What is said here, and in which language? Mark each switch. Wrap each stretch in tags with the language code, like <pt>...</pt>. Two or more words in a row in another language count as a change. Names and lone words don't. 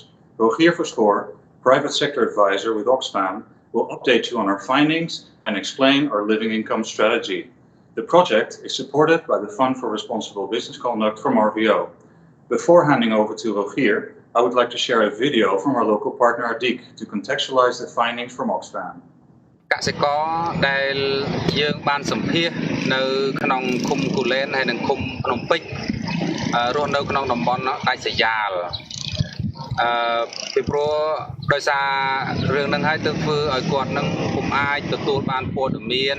<en>Rogier Verschoor, private sector advisor with Oxfam, will update you on our findings and explain our living income strategy. The project is supported by the Fund for Responsible Business Conduct from RVO. Before handing over to Rogier, I would like to share a video from our local partner Adik to contextualize the findings from Oxfam.</en> <km>កសិករដែលយើងបានសម្ភាសនៅក្នុងឃុំគូលែនហើយនិងឃុំភ្នំពេជ្ររស់នៅក្នុងតំបន់ដាច់ស្រយាល ពីព្រោះដោយសាររឿងហ្នឹងហើយទើបធ្វើឲ្យគាត់នឹងពុំអាចទទួលបានព័ត៌មាន</km>